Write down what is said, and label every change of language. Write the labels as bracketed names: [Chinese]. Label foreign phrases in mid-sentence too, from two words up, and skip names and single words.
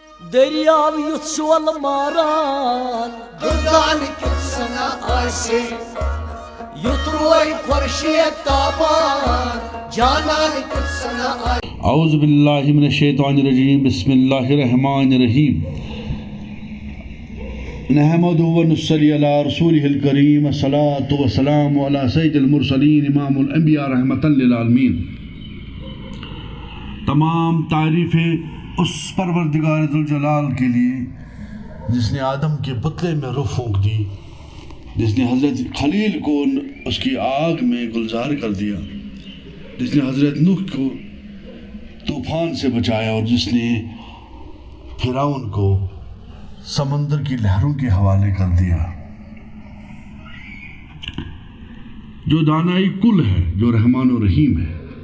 [Kashmiri] دریاو یُتھ شول ماران دُرگان کیُتھ سنا آسہِ یُتھ روے خورشید تابان جانان کیُتھ سنا آسہِ [Arabic] اعوذ باللہ من الشیطان الرجیم بسم اللہ الرحمن الرحیم نحمد و نصلی علی رسولہ الکریم الصلاة والسلام علی سید المرسلین امام الانبیاء رحمتا للعالمین۔ [Urdu] تمام تعریفیں اس پروردگار ذوالجلال کے لیے جس نے آدم کے پتلے میں روح پھونک دی، جس نے حضرت خلیل کو اس کی آگ میں گلزار کر دیا، جس نے حضرت نوح کو طوفان سے بچایا اور جس نے فرعون کو سمندر کی لہروں کے حوالے کر دیا، جو دانائی کل ہے، جو رحمان و رحیم ہے۔